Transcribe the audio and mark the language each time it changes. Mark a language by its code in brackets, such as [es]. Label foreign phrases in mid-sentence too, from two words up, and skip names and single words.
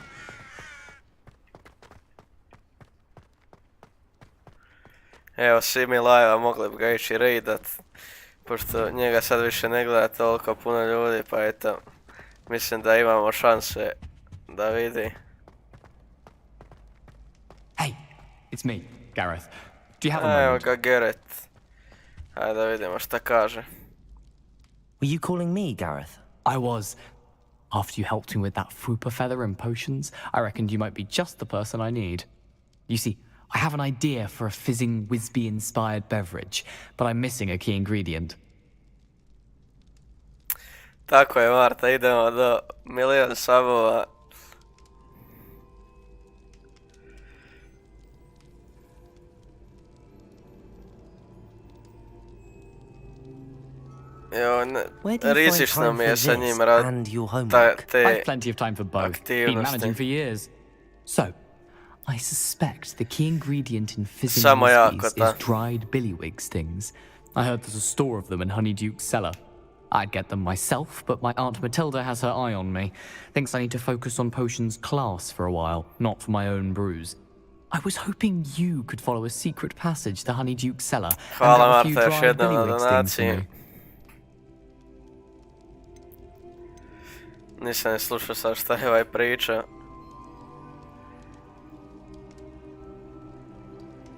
[bs] Evo Simi live-a mogli bi ga ići raidat, pošto njega sad više ne gleda toliko puno ljudi, pa eto, mislim da imamo šanse da vidi. [en] Hey, it's me, Gareth. Do you have a moment? [bs] Evo ga Gareth. Ajde da vidimo šta kaže. [en] Were you calling me, Gareth? I was. After you helped me with that fupa feather and potions, I reckoned you might be just the person I need. You see, I have an idea for a fizzing Whizbee-inspired beverage, but I'm missing a key ingredient. [bs] Tako je Marta, idemo do 1.000.000 sabova. Rizično mi je sa njim [en] I've plenty of time for both. Been managing for years. So, I suspect the key ingredient in fizzing whiskies is dried billywig stings. I heard there's a store of them in Honeyduke's cellar. I'd get them myself, but my Aunt Matilda has her eye on me. Thinks I need to focus on potions class for a while, not for my own brews. I was hoping you could follow a secret passage to Honeyduke's cellar and have a few dried billywig stings for me. [bs] Nisam ne slušao sad šta je ovaj priča.